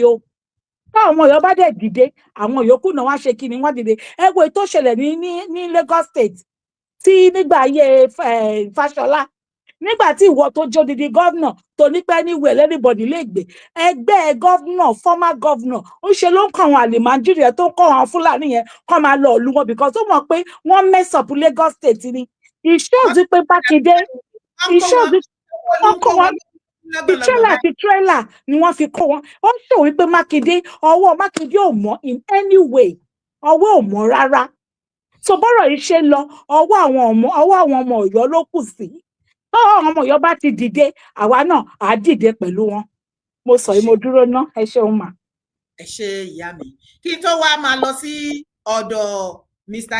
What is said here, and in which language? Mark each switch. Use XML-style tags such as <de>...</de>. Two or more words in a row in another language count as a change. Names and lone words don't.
<yo>o táwọn ọmọ Ọ̀yọ́ bá dẹ̀ dìde àwọn yòókù náà wá ṣe kí ni wọ́n dìde ẹgbẹ́ tó ṣẹlẹ̀ ní Lagos State tí nígbà ayé Fáṣọlá nígbà tí ìwọ tó jó didi gọ́vnà tó ní pé</yo> <en>anywhere anybody</en> <yo>lè gbé ẹgbẹ́ gọ́vnà former gọ́vnà ó ṣe ló ń kọ́ àwọn àlèmájírì ẹ̀ tó ń kọ́ àwọn fúlàní yẹn kọ́ máa lọ ìlú wọn because ó mọ̀ pé wọ́n</yo> <en>mess up</en> <yo>Lagos state ni ìṣòdì pé Mákindé ìṣòdì wọ́n kọ́ wọn ti trailer ni wọ́n fi kọ́ wọn ó ṣò wípé Mákindé ọwọ́ Mákindé ò mọ́</yo> <en>in any way</en> <yo>ọwọ́ ò mọ́ rárá so bọ́rọ̀ yìí ṣe lọ ọwọ́ àwọn ọmọ Ọ̀yọ́ ló kù sí tọ́wọ́ àwọn ọmọ Ọ̀yọ́ bá ti dìde àwa náà á dìde pẹ̀lú wọn mo sọ yìí mo dúró ná ẹ ṣeun mà. ẹ ṣe ìyá mi kí n tó wá máa lọ sí ọ̀dọ̀ Mr.</yo>